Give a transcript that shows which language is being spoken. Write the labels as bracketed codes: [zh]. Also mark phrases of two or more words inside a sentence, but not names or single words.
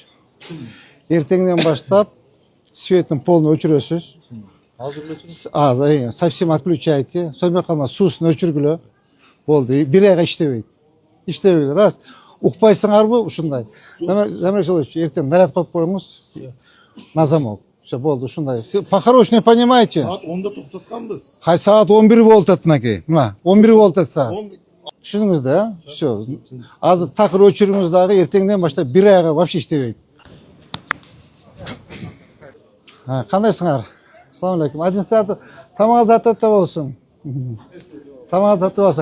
[ky] Эртеңден баштап светтин полный өчүрөсүз. Азыр өчүрүп. [ru] Совсем отключайте. [ky] Сонымен калма суусун өчүргүлө. Болду. Бир айга иштебейт. Иштебейт. Раз. Укпайсыңарбы ушундай. Замир Жолдубаевич, эртең наряд коюп коюңуз. [ru] На замок. Все, [ky] болду ушундай. [ru] По-хорошему понимаете? [ky] Саат 10да токтотканбыз. Кай саат 11 болуп атат мынакей. Мына 11 болуп атат саат. Түшүндүңүз да? Все. Азыр такыр өчүрүңүз дагы эртеңден баштап бир айга вообще иштебейт. Кандайсыңар? [ar] السلام عليكم. [ky] Администратор, тамагыңыз таттуу болсун. Тамагыңыз таттуу болсун.